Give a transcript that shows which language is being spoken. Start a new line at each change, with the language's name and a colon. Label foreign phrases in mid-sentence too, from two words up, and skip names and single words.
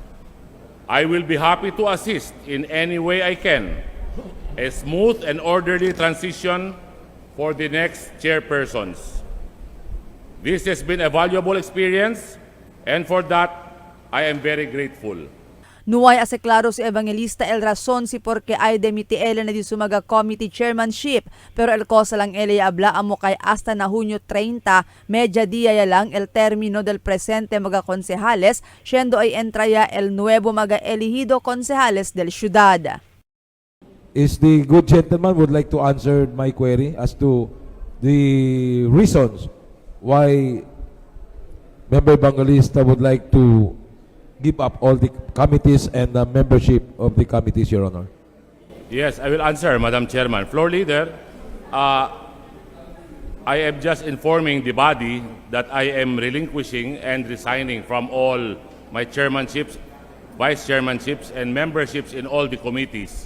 English: I will be happy to assist in any way I can a smooth and orderly transition for the next chairpersons. This has been a valuable experience, and for that, I am very grateful.
Chavacano: Nuway ase klaro si Evangelista el rason si porque ay demiti ele na di sumaga
English: committee chairmanship,
Chavacano: pero el cosa lang ele abla amo kay hasta na Hunyo 30, media dia ya lang el término del presente mga konsehales, siendo ay entraya el nuevo mga elegido konsehales del ciudad.
English: Is the good gentleman would like to answer my query as to the reasons why Member Evangelista would like to give up all the committees and the membership of the committees, Your Honor? Yes, I will answer, Madam Chairman. Floor Leader, I am just informing the body that I am relinquishing and resigning from all my chairmanships, vice chairmanships, and memberships in all the committees.